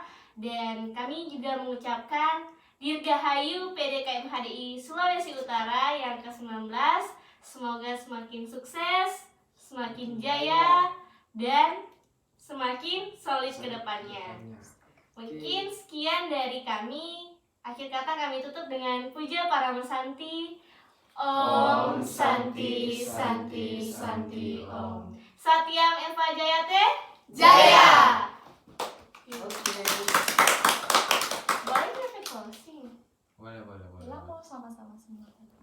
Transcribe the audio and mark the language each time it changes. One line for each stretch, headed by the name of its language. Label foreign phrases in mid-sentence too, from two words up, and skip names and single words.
Indonesian: Dan kami juga mengucapkan Dirgahayu PDKMHDI Sulawesi Utara yang ke-19. Semoga semakin sukses, semakin jaya, dan semakin solid ke depannya. Mungkin sekian dari kami. Akhir kata kami tutup dengan puja para mesanti.
Sanskrit: ॐ शान्ति शान्ति शान्ति ॐ. सत्यम् एव जयते जय.
Indonesian: Oke. Boleh closing? Boleh. Lah kok sama-sama semua.